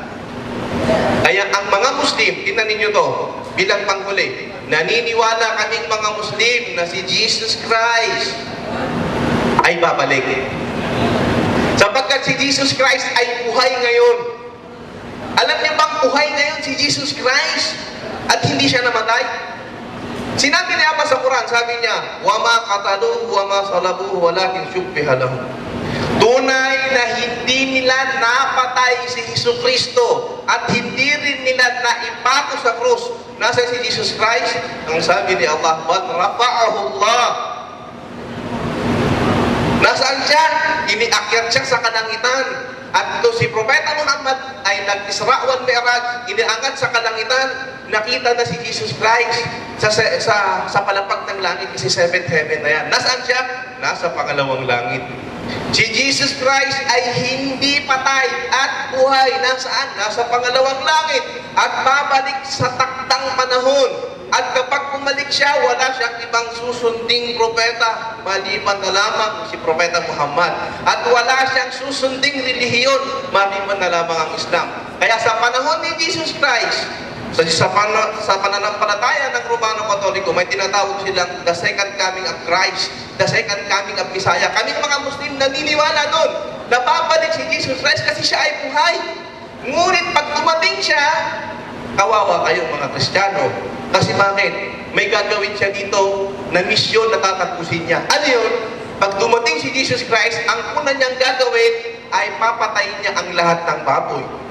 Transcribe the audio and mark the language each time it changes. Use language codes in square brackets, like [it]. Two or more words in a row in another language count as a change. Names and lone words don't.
[tl] Kaya ang mga Muslim, tingnan ninyo to, bilang panghuli, naniniwala kaming mga Muslim na si Jesus Christ ay babalik. Sapagkat si Jesus Christ ay buhay ngayon. Alam niyo bang buhay ngayon si Jesus Christ at hindi siya namatay? Sinabi ni Allah sa Quran, sabi niya, [ar] وَمَا قَتَلُوهُ وَمَا صَلَبُوهُ وَلَكِنْ شُبِّهَ لَهُمْ. [tl] Tunay na hindi nila napatay si Jesucristo at hindi rin nila naipako sa krus. Nasa si Jesus Christ? Ang sabi ni Allah, [ar] بَلْ رَفَعَهُ اللَّهُ. [tl] Nasaan siya? Iniakyat siya sa kalangitan. At ito si Propeta Muhammad ay nag-Isra wal Mi'raj, iniangat sa kalangitan, nakita na si Jesus Christ sa palapag ng langit, kasi 7th heaven na yan. Nasaan siya? Nasa pangalawang langit. Si Jesus Christ ay hindi patay at buhay. Nasaan? Nasa pangalawang langit at babalik sa takdang panahon. At kapag bumalik siya, wala siyang ibang susunding propeta maliban na lamang si Propeta Muhammad. At wala siyang susunding relihiyon maliban na lamang ang Islam. Kaya sa panahon ni Jesus Christ, sa pananampalataya ng Romano Katoliko, may tinatawag silang [en] the second coming of Christ, the second coming of Messiah. [tl] Kaming mga Muslim naniniwala doon na babalik si Jesus Christ kasi siya ay buhay. Ngunit pag dumating siya, kawawa kayong mga Kristiyano. Kasi bakit? May gagawin siya dito na misyon na tatapusin niya. Ano yun? Pag dumating si Jesus Christ, ang una niyang gagawin ay papatayin niya ang lahat ng baboy.